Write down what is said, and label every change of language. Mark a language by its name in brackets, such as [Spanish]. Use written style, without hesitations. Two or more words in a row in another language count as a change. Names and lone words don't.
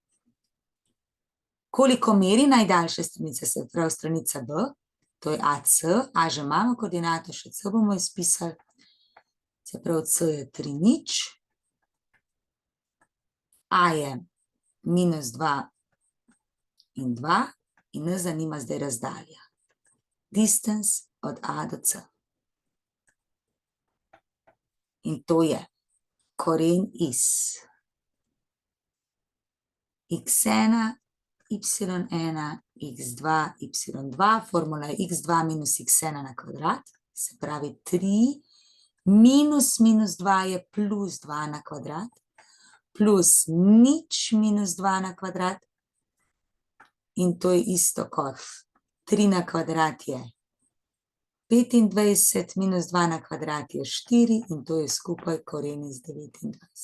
[Slovenian] Koliko meri najdaljša stranica, se pravi stranica B, to je AC, A že imamo koordinato, še C bomo izpisali, se pravi C je 3 nič, A je minus 2 in 2 in nas zanima zdaj razdalja. Distance od A do C. In to je koren iz x1, y1, x2, y2, formula je x2 minus x1 na kvadrat, se pravi 3 minus minus 2 je plus 2 na kvadrat, plus nič minus 2 na kvadrat in to je isto kot 3 na kvadrat je 25, minus 2 na kvadrat je 4 in to je skupaj koren iz 29.